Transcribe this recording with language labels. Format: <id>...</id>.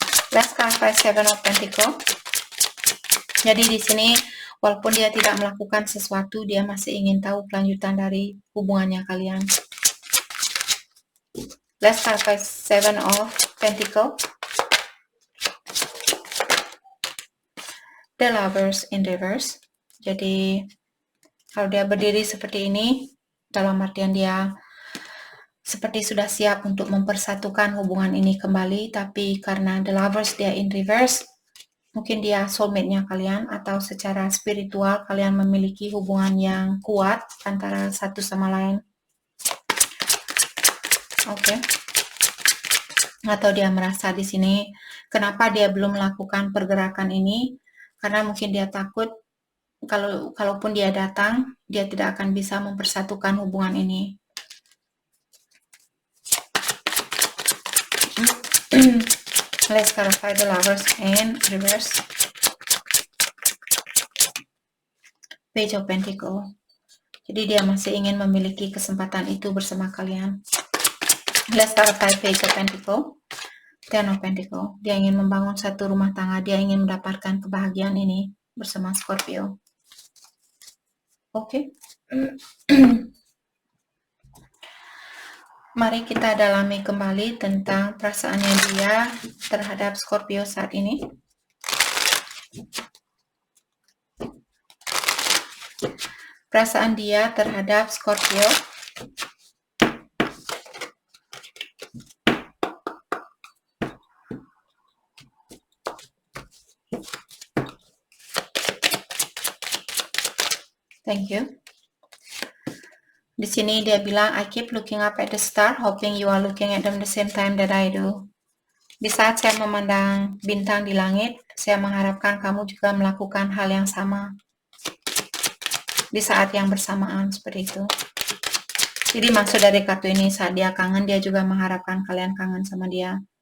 <en>Let's clarify Seven of Pentacles.</en> <id>Jadi di sini walaupun dia tidak melakukan sesuatu, dia masih ingin tahu kelanjutan dari hubungannya kalian.</id> <en>Let's clarify Seven of Pentacles. The Lovers in reverse.</en> <id>Jadi kalau dia berdiri seperti ini, dalam artian dia seperti sudah siap untuk mempersatukan hubungan ini kembali, tapi karena The Lovers dia in reverse, mungkin dia soulmate-nya kalian, atau secara spiritual kalian memiliki hubungan yang kuat antara satu sama lain. Oke. Atau dia merasa di sini, kenapa dia belum melakukan pergerakan ini? Karena mungkin dia takut, kalaupun dia datang, dia tidak akan bisa mempersatukan hubungan ini.</id> <en>Let's clarify The Lovers in reverse. Page of Pentacles.</en> <id>Jadi dia masih ingin memiliki kesempatan itu bersama kalian.</id> <en>Let's clarify Page of Pentacles.</en> <id>Ten of Pentacles. Dia ingin membangun satu rumah tangga. Dia ingin mendapatkan kebahagiaan ini. bersama Scorpio. Oke. Mari kita dalami kembali tentang perasaannya dia terhadap Scorpio saat ini. Perasaan dia terhadap Scorpio.</id> <en>Thank you.</en> <id>Di sini dia bilang,</id> <en>I keep looking up at the star, hoping you are looking at them the same time that I do.</en> <id>Di saat saya memandang bintang di langit, saya mengharapkan kamu juga melakukan hal yang sama. Di saat yang bersamaan, seperti itu. Jadi maksud dari kartu ini, saat dia kangen, dia juga mengharapkan kalian kangen sama dia.</id>